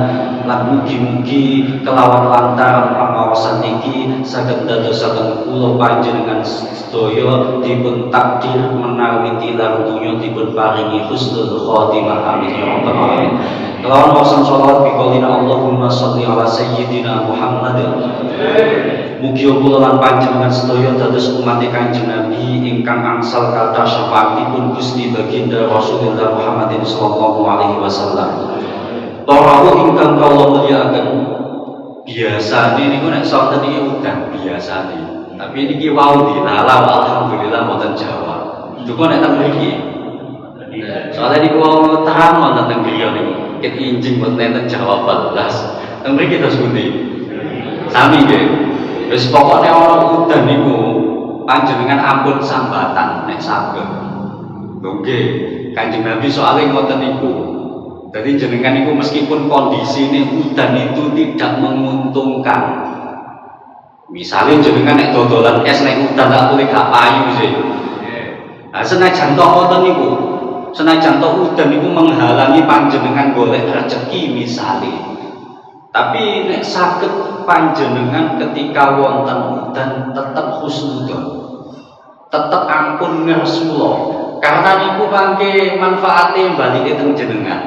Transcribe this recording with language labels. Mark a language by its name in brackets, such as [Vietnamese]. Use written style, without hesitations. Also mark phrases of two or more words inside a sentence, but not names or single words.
[Javanese] Lan mugi-mugi kelawan lantaran pangaosan niki saged ndadosaken kula panjenengan sedaya dipun takdir menawi tilar dunya dipun paringi [Arabic] حسن الخاتمة, آمين يا رب العالمين. [Javanese] Kelawan wasan sholawat [Arabic] بقولنا اللهم صل على سيدنا محمد. [Javanese] Mugi kula lan panjenengan sedaya dados umat Kanjeng Nabi ingkang angsal kathah syafaatipun Gusti Baginda Rasulullah Muhammadin [Arabic] صلى الله عليه وسلم. [Javanese] Tarawih ingkang kawula mulyakaken, biasane niku nek sonten iki udan biasane. Tapi niki wau dilalah alhamdulillah wonten Jawa. Duka nek teng mriki. Soale niku wau terang wonten teng griya niku. Ket injing wonten teng Jawa 14. Teng mriki terus pundi? Sami nggih. Wis pokoke ana udan niku panjenengan ampun sambatan nek saged. Nggih, Kanjeng Nabi soalé ngoten niku. [Indonesian] Jadi jenengan itu meskipun kondisi ini udan itu tidak menguntungkan, misalnya [Javanese] jenengan nek dodolan es nek udan [Indonesian] tak boleh [Javanese] gak payu sih. Nah, senajan to ngoten niku, senajan to udan niku menghalangi panjenengan golek rezeki misalnya. Tapi nek saged panjenengan ketika wonten udan tetap husnudzon, tetap ampun ngersula, karena niku mangke manfaate balike teng jenengan.